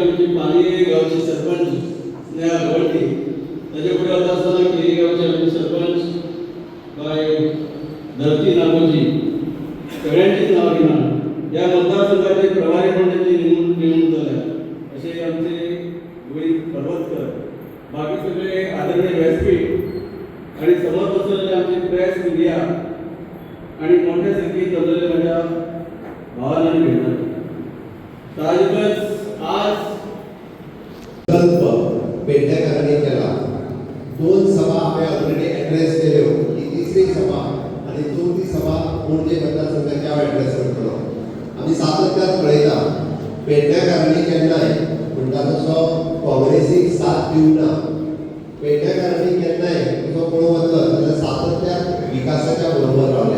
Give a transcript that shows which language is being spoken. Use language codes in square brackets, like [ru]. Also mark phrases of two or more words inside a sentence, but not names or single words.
[mr] आमची पाणी गावचे सरपंच स्नेहा गवळती, त्याच्या पुढे आता असताना केरी गावचे आमचे सरपंच बाय धरती नागोजी, सगळ्यांचीच नाव घेणार या मतदारसंघाचे प्रभारी मंडळाची नेमणूक झाल्या असे आमचे गोविंद पर्वतकर, बाकी सगळे आदरणीय व्यासपीठ आणि समोर बसलेले आमचे [en] press media [mr] आणि मोठ्या संख्येत जमलेले माझ्या भावांना भेटणार. साहजिकच आज पेडणेकरांनी केला. [kok] 2 सभा आम्ही [en] already address [kok] केल्यो. ही तिसरी सभा आणि 4थी सभा पणजे मतदारसंघाच्या ॲड्रेस करतलो. आम्ही सातत्यात पळयता पेडणेकरांनी केन्नाय म्हणटा तसो काँग्रेसीक साथ दिवना, पेडणेकरांनी केन्नाय तसो पळोवंक वचत जाल्यार सातत्यात विकासाच्या बरोबर रावले.